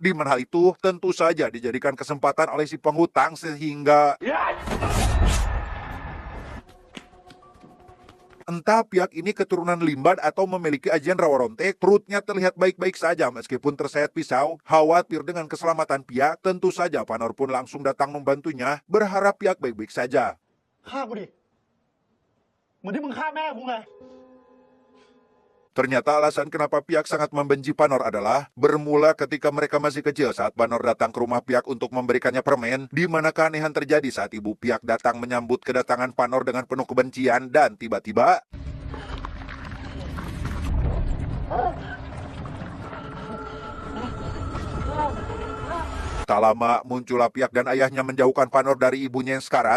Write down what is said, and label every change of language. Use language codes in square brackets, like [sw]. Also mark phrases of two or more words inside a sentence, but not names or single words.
[id] Di mana hal itu tentu saja dijadikan kesempatan oleh si penghutang sehingga entah Piak ini keturunan Limban atau memiliki ajian rawa rontek, perutnya terlihat baik-baik saja meskipun tersayat pisau. Khawatir dengan keselamatan Piak, tentu saja Panor pun langsung datang membantunya, berharap Piak baik-baik saja. [th] ฆ่ากูดิเหมือนที่มึงฆ่าแม่กูไง [id] Ternyata alasan kenapa Piak sangat membenci Panor adalah bermula ketika mereka masih kecil saat Panor datang ke rumah Piak untuk memberikannya permen, di mana keanehan terjadi saat ibu Piak datang menyambut kedatangan Panor dengan penuh kebencian dan tiba-tiba tak lama muncullah Piak dan ayahnya menjauhkan Panor dari ibunya yang sekarat.